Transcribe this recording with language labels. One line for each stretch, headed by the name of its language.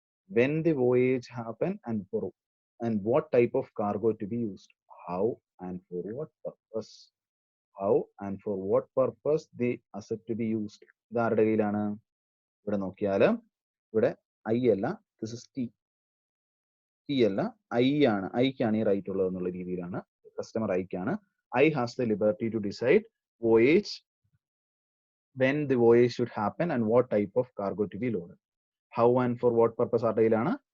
English: When the voyage happen and what type of cargo to be used, how and for what purpose, how and for what purpose the asset to be used.
Malayalam: ഇത് ആരുടെ കയ്യിലാണ്? ഇവിടെ നോക്കിയാല് ഇവിടെ I അല്ല,
English: this is T
Malayalam: അല്ല, I ആണ്. ഐക്കാണ് ഈ റൈറ്റ് ഉള്ളത് എന്നുള്ള രീതിയിലാണ്. Customer ഐക്കാണ്.
English: I has the liberty to decide voyage, when the voyage should happen and what type of cargo to be loaded. How and for what purpose
Malayalam: ആരുടെ കയ്യിലാണ്?